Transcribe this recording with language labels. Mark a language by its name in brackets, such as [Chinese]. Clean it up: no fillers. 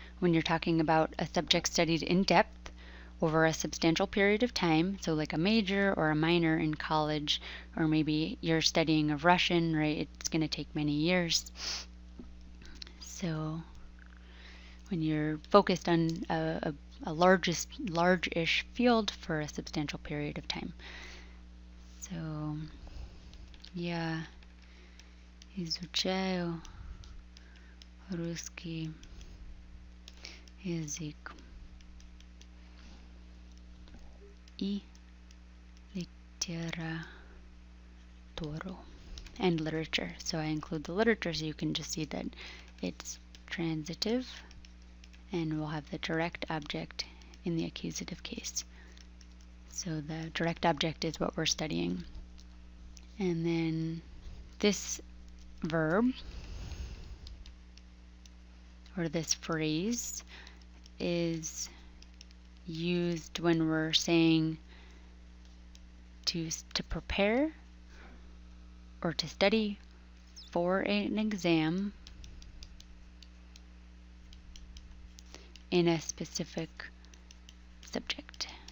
[English] when you're talking about a subject studied in depth over a substantial period of time, so like a major or a minor in college, or maybe you're studying of Russian, right? It's going to take many years. So when you're focused on a large-ish field for a substantial period of time. [Russian] So, я изучаю русский язык и литературу. [English] And literature. So I include the literature so you can just see that it's transitive and we'll have the direct object in the accusative case. So the direct object is what we're studying. And then this verb or this phrase is used when we're saying to prepare or to study for an exam in a specific subject.